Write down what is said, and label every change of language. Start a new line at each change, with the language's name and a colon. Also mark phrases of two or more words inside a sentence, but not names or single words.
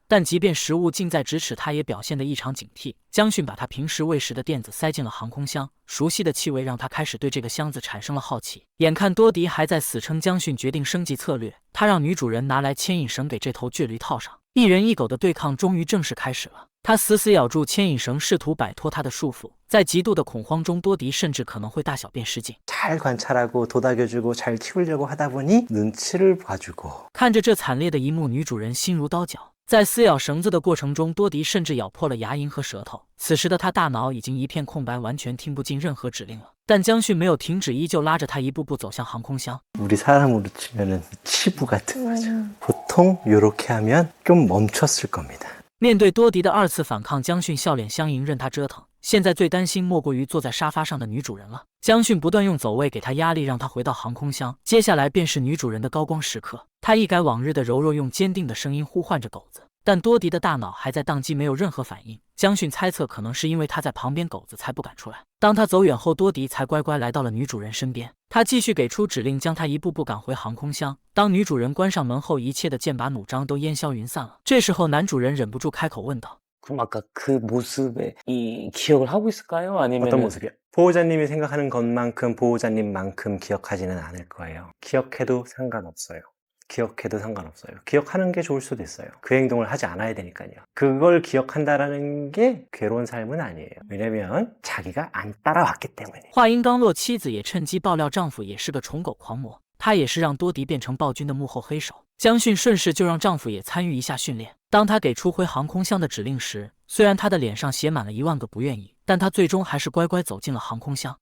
Chinese: 但即便食物近在咫尺，他也表现得异常警惕。江迅把他平时喂食的垫子塞进了航空箱，熟悉的气味让他开始对这个箱子产生了好奇。眼看多迪还在死撑，江迅决定升级策略，他让女主人拿来牵引绳给这头倔驴套上。一人一狗的对抗终于正式开始了。他死死咬住牵引绳，试图摆脱他的束缚。在极度的恐慌中，多迪甚至可能会大小便失禁。
Korean: 잘 관찰하고 도닥여주고 잘 키우려고 하다 보니 눈치를 봐주고.
Chinese: 看着这惨烈的一幕，女主人心如刀绞。在撕咬绳子的过程中，多迪甚至咬破了牙龈和舌头。此时的他大脑已经一片空白，完全听不进任何指令了。但江迅没有停止，依旧拉着他一步步走向航空箱。
Korean: 우리 사람으로 치면은 치부 같은 거죠. 보통 이렇게 하면 좀 멈췄을 겁니다.
Chinese: 面对多迪的二次反抗，江迅笑脸相迎，任他折腾。现在最担心莫过于坐在沙发上的女主人了。江迅不断用走位给她压力，让她回到航空箱。接下来便是女主人的高光时刻，她一改往日的柔弱，用坚定的声音呼唤着狗子。但多迪的大脑还在宕机，没有任何反应。江迅猜测，可能是因为他在旁边，狗子才不敢出来。当他走远后，多迪才乖乖来到了女主人身边。他继续给出指令，将他一步步赶回航空箱。当女主人关上门后，一切的剑拔弩张都烟消云散了。这时候，男主人忍不住开口问道。
Korean: 그럼 아까 그 모습에 이 기억을 하고 있을까요? 아니면 어떤 모습이요? 보호자님이 생각하는 것만큼 보호자님만큼 기억하지는 않을 거예요. 기억해도 상관없어요. 기억해도 상관없어요. 기억하는 게 좋을 수도 있어요. 그 행동을 하지 않아야 되니까요. 그걸 기억한다라는 게 괴로운 삶은 아니에요. 왜냐면 자기가 안 따라왔기 때문에.
Chinese: 话音刚落，妻子也趁机爆料丈夫也是个宠狗狂魔，他也是让多迪变成暴君的幕后黑手。江迅顺势就让丈夫也参与一下训练。当他给出回航空箱的指令时，虽然他的脸上写满了10000个不愿意，但他最终还是乖乖走进了航空箱。